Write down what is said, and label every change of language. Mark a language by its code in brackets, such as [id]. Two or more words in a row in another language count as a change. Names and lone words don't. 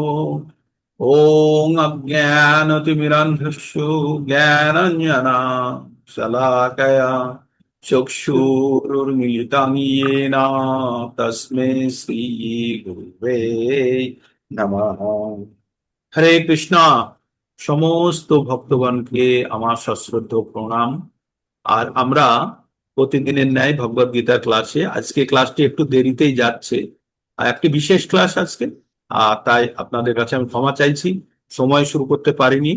[sa] ओम अज्ञानतिमिरान्धस्य ज्ञानाञ्जना शलाकया चक्षुरुन्मिलितं येन तस्मै श्री गुरुवे नमः। [bn] হরে কৃষ্ণা। সমস্ত ভক্তগণকে আমার সশ্রদ্ধ প্রণাম। আর আমরা প্রতিদিনের ন্যায় ভগবদ গীতার ক্লাসে আজকে ক্লাসটি একটু দেরিতেই যাচ্ছে। আর একটি বিশেষ ক্লাস আজকে, তাই আপনাদের কাছে আমি ক্ষমা চাইছি, সময় শুরু করতে পারিনি।